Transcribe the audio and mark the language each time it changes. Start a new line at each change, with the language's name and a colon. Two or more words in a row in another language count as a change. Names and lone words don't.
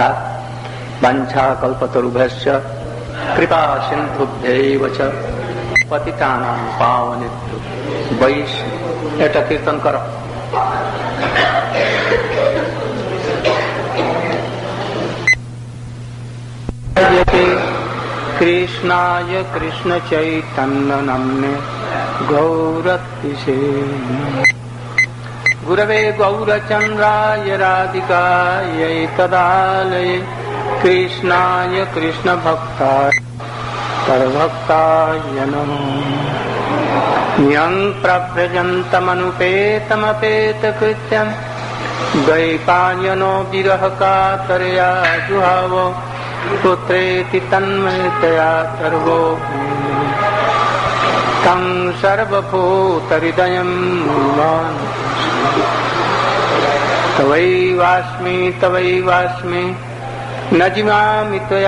Sanskrit: বাঞ্ছা কল্পতরুভ্যশ্চ কৃপা সিন্ধুভ্যৈব চ পতিতানাং পাবনেভ্যো বৈষ্ণব।
Bangla: এটা কীর্তন করো।
Sanskrit: কৃষ্ণায় কৃষ্ণ চৈতন্য নাম্নে গৌরতিশে গুরবে গৌরচন্দ্রায় রাধিকায় তদালয়ে কৃষ্ণায় কৃষ্ণ ভক্তায় তদ্ভক্তায় নমো। য়ং প্রব্রজন্তমনুপেতমপেত কৃত্যং দ্বৈপায়নো বিরহ কাতরয়া জুহাব পুত্রেতি তন্ময়তয়া সর্বো। तं सर्वभूतहृदयं तवैवास्मि न जीवामि त्वया